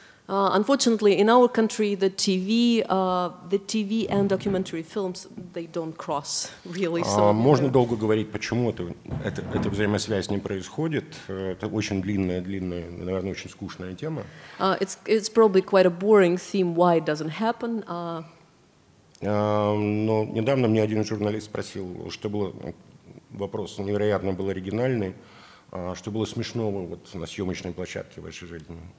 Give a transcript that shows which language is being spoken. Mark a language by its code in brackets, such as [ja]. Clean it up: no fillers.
[en] Unfortunately, in our country, the TV and documentary films, they don't cross really. So [ru] можно долго говорить, почему эта взаимосвязь не происходит. Это очень длинная, наверное, очень скучная тема. [en] It's probably quite a boring theme why it doesn't happen. [ru] Но недавно мне один журналист спросил, что было, вопрос невероятно был оригинальный, что было смешного вот на съемочной площадке в вашей жизни.